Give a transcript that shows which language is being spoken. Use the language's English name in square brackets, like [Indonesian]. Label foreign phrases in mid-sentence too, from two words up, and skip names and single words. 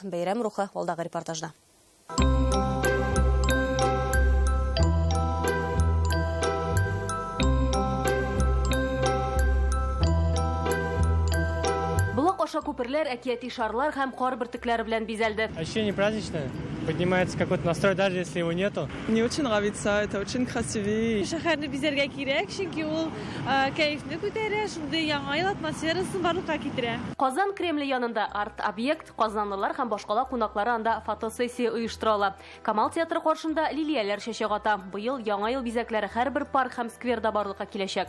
[Tatar] Бәйрәм рухы алдагы репортажда. Булак аша күперләр, әкияти шарлар һәм кар бөртекләре белән бизәлде. [Russian] Ощущение праздничное. Поднимается какой-то настрой, даже если его нету. Мне очень нравится, это очень красивее. [Tatar] Шәһәрне бизәргә кирәк, чөнки ул кайфны күтәрә, шундый яңа ел атмосферасын барлыкка китерә. Казан Кремле янында арт-объект, казанлылар һәм башкала кунаклары анда фотосессия оештырыла. Камал театры каршында лилияләр чәчәк ата. Быел яңа ел бизәкләре һәрбер парк һәм скверда барлыкка киләчәк.